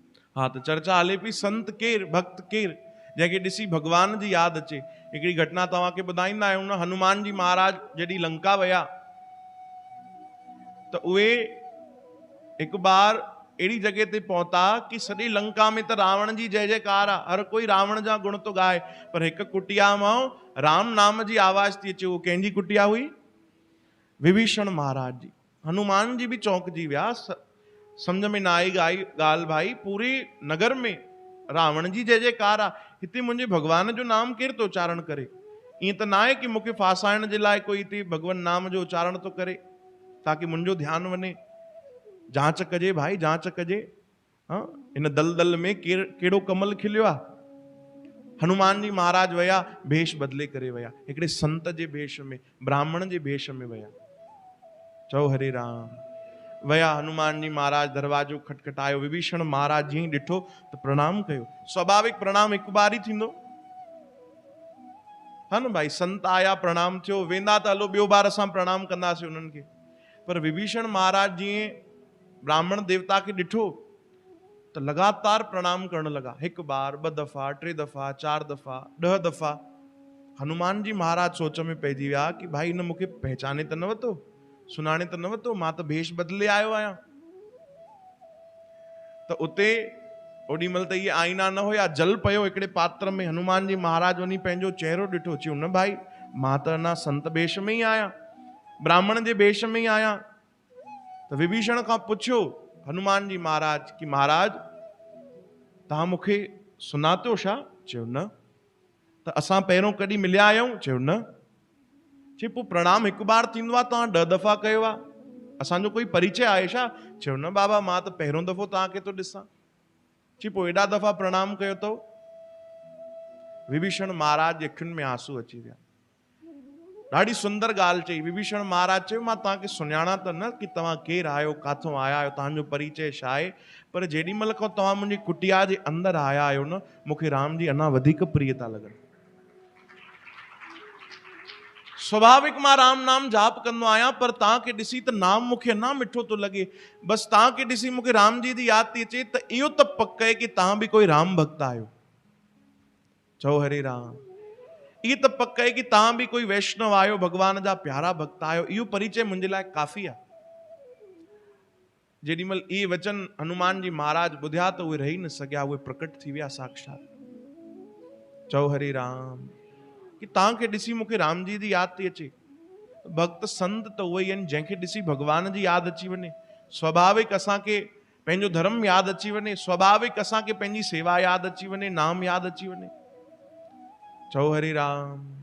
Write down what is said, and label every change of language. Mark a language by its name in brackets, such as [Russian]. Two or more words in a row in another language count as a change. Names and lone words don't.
[Sindhi] हाँ तो चर्चा हले पई संत केर भक्त केर जैके ॾिसी भगवान जी याद अचे। हिकिड़ी घटना तव्हांखे ॿुधाईंदा आहियूं न, हनुमान जी महाराज जॾहिं लंका वया तो उहे एक बार अड़ी जगह ते पहुता कि सॼी लंका में तो रावण जी जय जयकार आ, हर कोई रावण जा गुण तो गाए, पर एक कुटिया मां राम नाम जी आवाज थी अचे। वो कंहिंजी कुटिया हुई? विभीषण महाराज जी। हनुमान जी भी चौंकजी विया, [Hindi] समझ में ना आई [Sindhi] गाल भाई, [Hindi] पूरे नगर में [Sindhi] रावण जी जय जयकार आ, हिते मुझे भगवान जो नाम केर तो उच्चारण करे? ईअं त ना आहे कि मूंखे फासाइण जे लाइ कोई हिते भगवान नाम जो उच्चारण तो करे ताकि मुंहिंजो ध्यान वने। जांच कजे भाई, जांच कजे। हाँ, इन दलदल में केड़ो कमल खिलियो आ? हनुमान जी महाराज वया, भेष बदले करे वया, हिकिड़े संत जे भेष में, ब्राह्मण जे भेष में वया। चओ हरे राम। वया हनुमान जी महाराज, दरवाजो खटखटायो, विभीषण महाराज जी ॾिठो तो प्रणाम कयो। स्वाभाविक प्रणाम एक बार ही थींदो, हा न भाई, संत आया प्रणाम थियो, वेंदा त हलो ॿियो बार असां प्रणाम कंदासीं उन्हनि खे। पर विभीषण महाराज जी ब्राह्मण देवता के ॾिठो तो लगातार प्रणाम करण लगा, एक बार, 2 दफा, 3 दफा, 4 दफा, 10 दफा। हनुमान जी महाराज सोच में पइजी विया कि भाई इन मूंखे पहचाने तो न वतो, सुञाणे तो न वतो, मां तो भेष बदले आयो आहियां। तो उते ओडीमल त ये आईना न हुया, जल पयो हिकिड़े पात्र में। हनुमान जी महाराज वनी पंहिंजो चेहरो ॾिठो, चयो न भाई मां त अञा संत भेष में ही आहियां, ब्राह्मण जे भेष में ही आहियां। तो विभीषण खां पुछियो हनुमान जी महाराज कि महाराज तहां मूंखे सुञातो छा? चयो न। तो असां पहिरों कॾहिं मिलिया आहियूं? चयो न। चई पोइ प्रणाम हिकु बार थींदो आहे, तव्हां 10 दफ़ा कयो आहे, असांजो कोई परिचय आहे छा? चयो न बाबा, मां त पहिरों दफ़ो तव्हांखे तो ॾिसां। चई पोइ एॾा दफ़ा प्रणाम कयो अथव? विभीषण महाराज जे अखियुनि में आंसू अची विया। ॾाढी सुंदर ॻाल्हि चई। विभीषण महाराज चयो मां तव्हांखे सुञाणा त न कि तव्हां केरु आहियो, काथों आया आहियो, तव्हांजो परिचय छा आहे, पर जेॾी महिल खां तव्हां मुंहिंजी कुटिया जे अंदरि आया आहियो न, मूंखे राम जी अञा वधीक प्रिय था लॻनि। स्वाभाविक मां राम नाम जाप कंदो आहियां, पर तव्हांखे ॾिसी त नाम मूंखे अञा मिठो थो लॻे। बसि तव्हांखे ॾिसी मूंखे राम जी जी यादि थी अचे, त इहो त पक आहे कि तव्हां बि कोई राम भक्त आहियो। चओ हरे राम। इहो त पक आहे कि तव्हां बि कोई वैष्णव आहियो, भगवान जा प्यारा भक्त आहियो। इहो परिचय मुंहिंजे लाइ काफ़ी आहे। जेॾीमहिल इहे वचन हनुमान जी महाराज ॿुधिया त उहे रही न सघिया, उहे प्रकट थी विया साक्षात। चओ हरे राम। कि तव्हांखे ॾिसी मूंखे राम जी जी यादि थी अचे। भक्त संत त उहे ई आहिनि जंहिंखे ॾिसी भगवान जी यादि अची वञे। स्वाभाविक असांखे पंहिंजो धर्म यादि अची वञे, स्वाभाविक असांखे पंहिंजी सेवा यादि अची वञे, नाम यादि अची वञे। चओ हरे राम।